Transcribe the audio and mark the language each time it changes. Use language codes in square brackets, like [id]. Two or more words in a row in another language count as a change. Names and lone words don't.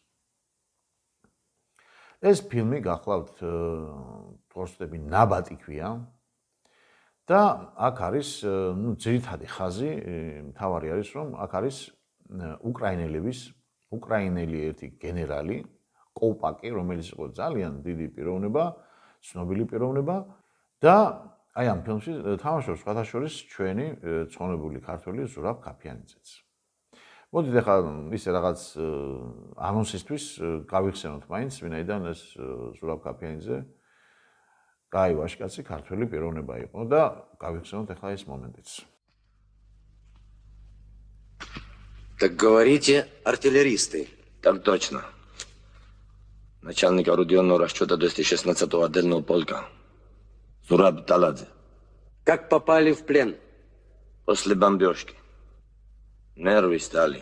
[ka] ეს ფილმი გახლავთ თორსტები ნაბატი ქვია და აქ არის ძირითადი ხაზი, მთავარი არის, რომ აქ არის უკრაინელი ერთი გენერალი, კოუპაკი, რომელიც იყო ძალიან დიდი პიროვნება, ცნობილი პიროვნება და აი ამ ფილმში თამაშობს სხვათა შორის ჩვენი ცხონებული ქართველი ზურაბ ქაფიანიძეც. მოდით ახლა ისე რაღაც ანონსისთვის გავიხსენოთ მაინც, ვინაიდან ეს ზურაბ ქაფიანიძე კაი ვაჟკაცი ქართველი პიროვნება იყო და გავიხსენოთ ახლა ეს მომენტიც. [ru] Так говорите, артиллеристы. Так точно. Начальник орудийного расчета 216-го отдельного полка. Зураб Таладзе. Как попали в плен? После бомбежки. Нервы стали.